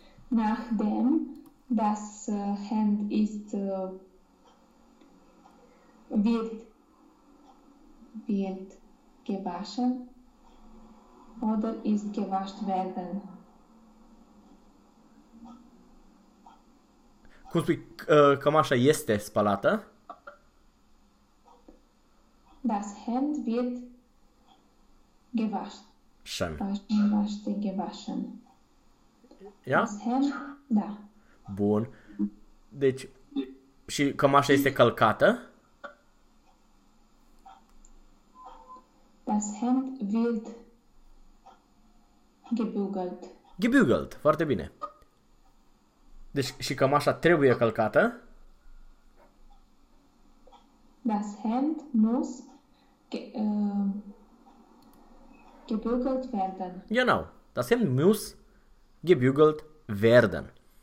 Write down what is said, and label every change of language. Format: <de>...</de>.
<de>Nachdem das Hemd ist wird gewaschen oder ist gewascht werden.</de> <ro>Cum spui, cămașa este spălată?</ro> <de>Das Hemd wird Schön. gewaschen.</de> <ro>Ia?</ro> <de>Das Hemd, da.</de> <ro>Bun. Deci, și cămașa este călcată?</ro> <de>Das Hemd wird gebügelt. Gebügelt. Foarte bine.</de> <ro>Deci și cămașa trebuie călcată.</ro> <de>Das Hemd muss gebügelt werden. Genau. Das Hemd muss gebügelt werden.</de>